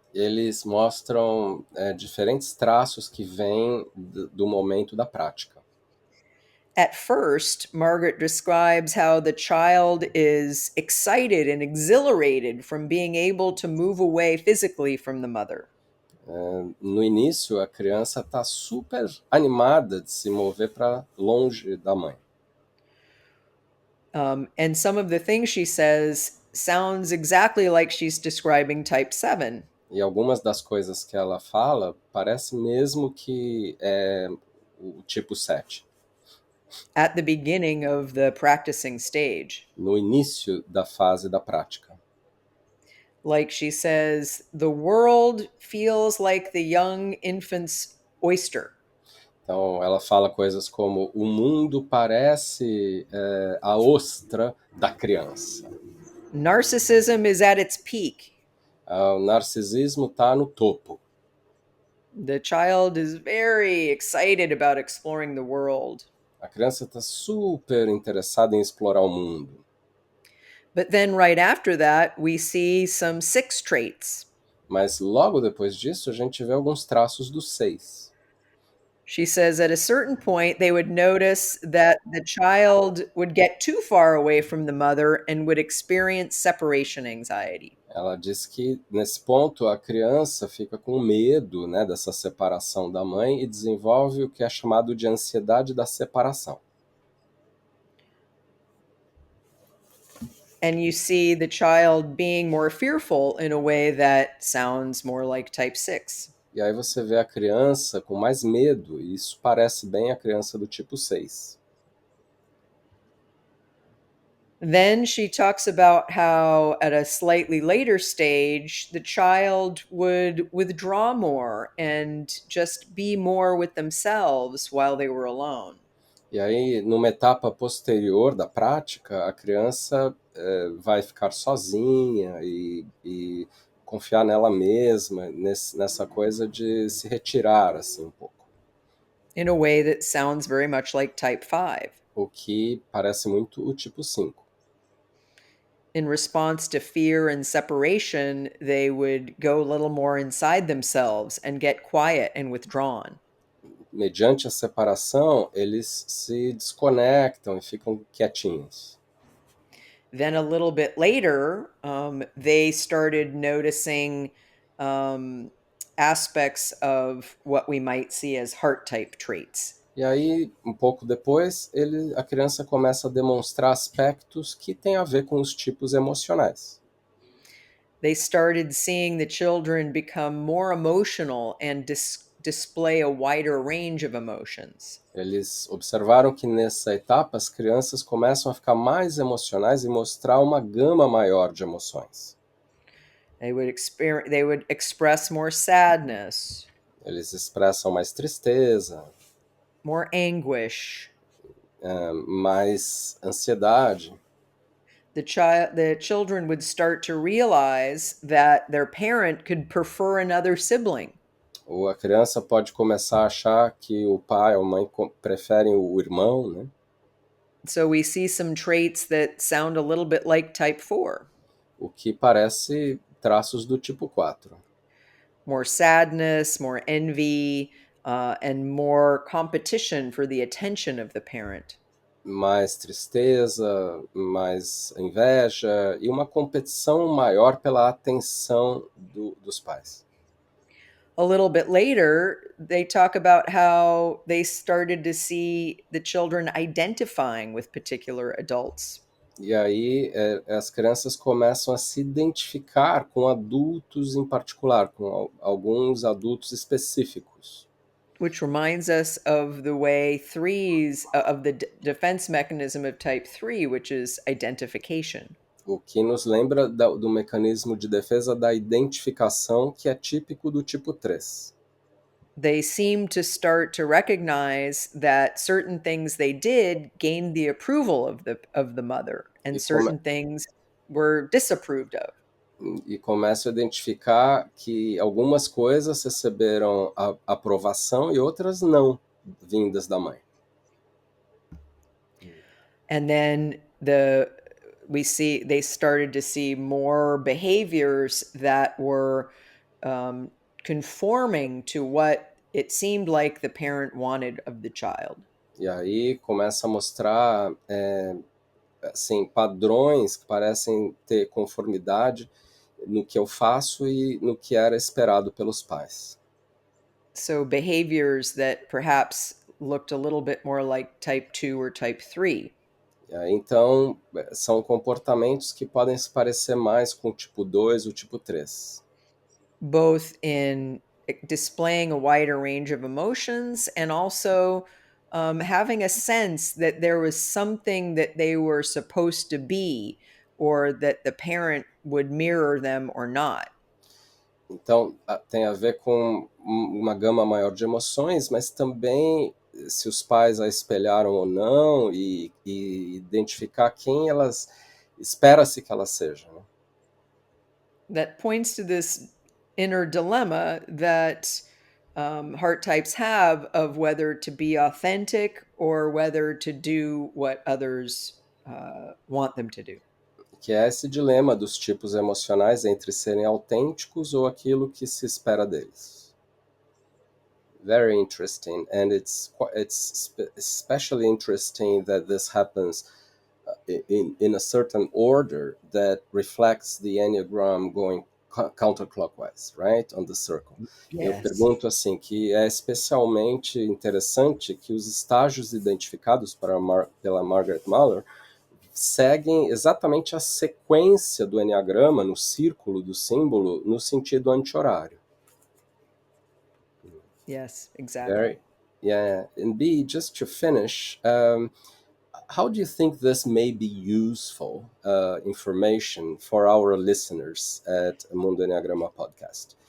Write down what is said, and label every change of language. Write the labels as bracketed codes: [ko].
[pt] eles mostram diferentes traços que vêm do momento da prática. [en] At first, Margaret describes how the child is excited and exhilarated from being able to move away physically from the mother. [pt] No início, a criança está super animada de se mover para longe da mãe. [en] And some of the things she says sounds exactly like she's describing type 7. [pt] E algumas das coisas que ela fala parece mesmo que é o tipo 7. [en] At the beginning of the practicing stage. [pt] No início da fase da prática. [en] Like she says, the world feels like the young infant's oyster. [pt] Então, ela fala coisas como: o mundo parece a ostra da criança. [en] Narcissism is at its peak. [pt] O narcisismo está no topo. [en] The child is very excited about exploring the world. [pt] A criança está super interessada em explorar o mundo. [en] But then right after that, we see some 6 traits. [pt] Mas logo depois disso, a gente vê alguns traços do 6. [en] She says at a certain point, they would notice that the child would get too far away from the mother and would experience separation anxiety. [pt] Ela diz que nesse ponto a criança fica com medo, né, dessa separação da mãe e desenvolve o que é chamado de ansiedade da separação. [en] And you see the child being more fearful in a way that sounds more like type 6. [pt] E aí você vê a criança com mais medo, e isso parece bem a criança do tipo 6. [en] Then she talks about how at a slightly later stage, the child would withdraw more and just be more with themselves while they were alone. [pt] E aí, numa etapa posterior da prática, a criança vai ficar sozinha e confiar nela mesma, nessa coisa de se retirar assim um pouco. [en] In a way that sounds very much like type 5. [pt] O que parece muito o tipo 5. [en] In response to fear and separation, they would go a little more inside themselves and get quiet and withdrawn. [pt] Mediante a separação, eles se desconectam e ficam quietinhos. [en] Then a little bit later, they started noticing aspects of what we might see as heart type traits. [pt] E aí, um pouco depois, a criança começa a demonstrar aspectos que têm a ver com os tipos emocionais. [en] They started seeing the children become more emotional and display a wider range of emotions. [pt] Eles observaram que nessa etapa as crianças começam a ficar mais emocionais e mostrar uma gama maior de emoções. [en] They would express more sadness, [pt] Eles expressam mais tristeza, [en] more anguish. [pt] mais ansiedade. [en] The children would start to realize that their parent could prefer another sibling. [pt] Ou a criança pode começar a achar que o pai ou a mãe preferem o irmão, né? [en] So we see some traits that sound a little bit like type 4. [pt] O que parece traços do tipo 4. [en] More sadness, more envy, and more competition for the attention of the parent. [pt] Mais tristeza, mais inveja e uma competição maior pela atenção dos pais. [en] A little bit later, they talk about how they started to see the children identifying with particular adults. [pt] E aí as crianças começam a se identificar com adultos em particular, com alguns adultos específicos. [en] Which reminds us of the way threes, of the defense mechanism of type 3, which is identification. [pt] O que nos lembra do mecanismo de defesa da identificação que é típico do tipo 3. [en] They seem to start to recognize that certain things they did gained the approval of the mother, and certain things were disapproved of. [pt] E começam a identificar que algumas coisas receberam aprovação e outras não, vindas da mãe. [en] And then they started to see more behaviors that were conforming to what it seemed like the parent wanted of the child. [pt] E aí começa a mostrar assim, padrões que parecem ter conformidade no que eu faço e no que era esperado pelos pais. [en] So behaviors that perhaps looked a little bit more like type 2 or type 3. [pt] Então, são comportamentos que podem se parecer mais com o tipo 2 e o tipo 3. [en] Both in displaying a wider range of emotions and also having a sense that there was something that they were supposed to be or that the parent would mirror them or not. [pt] Então, tem a ver com uma gama maior de emoções, mas também se os pais a espelharam ou não e identificar quem elas espera-se que elas sejam. Né? [en] That points to this inner dilemma that heart types have of whether to be authentic or whether to do what others want them to do. [pt] Que é esse dilema dos tipos emocionais entre serem autênticos ou aquilo que se espera deles. [en] Very interesting, and it's especially interesting that this happens in a certain order that reflects the Enneagram going counterclockwise, right, on the circle. [pt] Eu [en] Yes. [pt] pergunto assim, que é especialmente interessante que os estágios identificados pela Margaret Mahler seguem exatamente a sequência do Enneagrama no círculo do símbolo no sentido anti-horário. [en] Yes, exactly. Very, yeah. And B, just to finish, how do you think this may be useful information for our listeners at Mundo Enneagrama Podcast?